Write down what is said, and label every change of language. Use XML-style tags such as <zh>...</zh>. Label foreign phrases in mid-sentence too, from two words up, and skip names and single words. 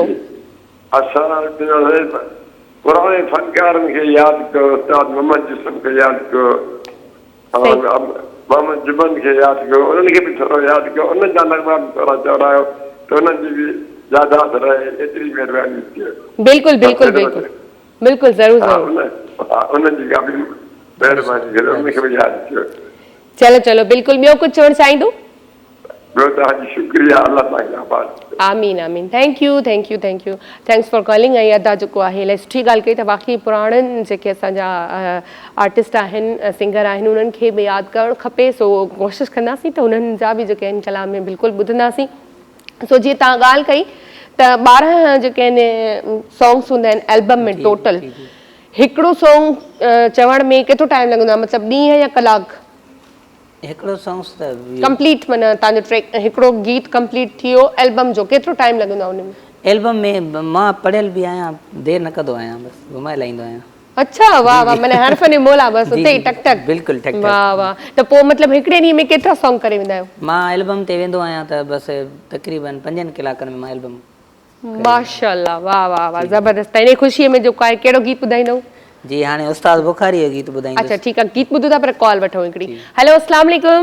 <sd>असां पुराणे फनकारनि खे यादि कयो, उस्ताद मोहम्मद यूसुफ खे यादि कयो, मोहम्मद जुबन खे यादि कयो, उन्हनि खे बि थोरो यादि कयो, उन्हनि जा नगमा बि थोरा चवरायो त उन्हनि जी बि यादाश्त रहे, एतिरी महिरबानी कयो। बिल्कुलु ज़रूर उन्हनि जी का बि महिरबानी करे उनखे बि यादि कयो। चलो बिल्कुलु। ॿियो कुझु चवणु चाहींदो? ॿियो तव्हांजी शुक्रिया, अल्लाह तव्हांखे आबाद। आमीन।</sd> <en>Thank you, thanks for calling.</en> <sd>ऐं अदा जेको आहे इलाही सुठी ॻाल्हि कई त वाक़ई पुराणनि जेके असांजा आर्टिस्ट आहिनि, सिंगर आहिनि, उन्हनि खे बि यादि करणु खपे। सो कोशिशि कंदासीं त उन्हनि जा बि जेके आहिनि कलाम में बिल्कुलु ॿुधंदासीं। सो जीअं तव्हां ॻाल्हि कई त 12 जेके आहिनि सॉन्ग्स हूंदा आहिनि एल्बम में टोटल, हिकिड़ो सॉन्ग चवण में केतिरो टाइम लॻंदो आहे, मतिलबु ॾींहं या कलाक? हिकिड़ो सॉन्ग्स त कंप्लीट, माना तव्हांजो ट्रैक हिकिड़ो गीत कंप्लीट थी वियो एल्बम जो, केतिरो टाइम लॻंदो आहे उनमें? एल्बम में मां पढ़ियल बि आहियां, देरि न कंदो आहियां, बसि घुमाए लाईंदो आहियां। अच्छा, वाह माने हर्फ ने मोला बस उते ही टक बिल्कुल टक। वाह त पोइ मतलब हिकड़े ॾींहं में केतिरा सॉन्ग करे वेंदा आहियो? मां एल्बम ते वेंदो आहियां त बस तकरीबन 5 कलाकनि में मां एल्बम। माशाअल्लाह, वाह ज़बरदस्त। इन ख़ुशीअ में जेको आहे कहिड़ो गीत ॿुधाईंदो? जी हाणे उस्ताद बुखारी जो गीत ॿुधाईंदो। अच्छा ठीक आहे, गीत ॿुधो था पर कॉल वठो हिकड़ी।</sd> <ar>हेलो, السلام عليكم.</ar>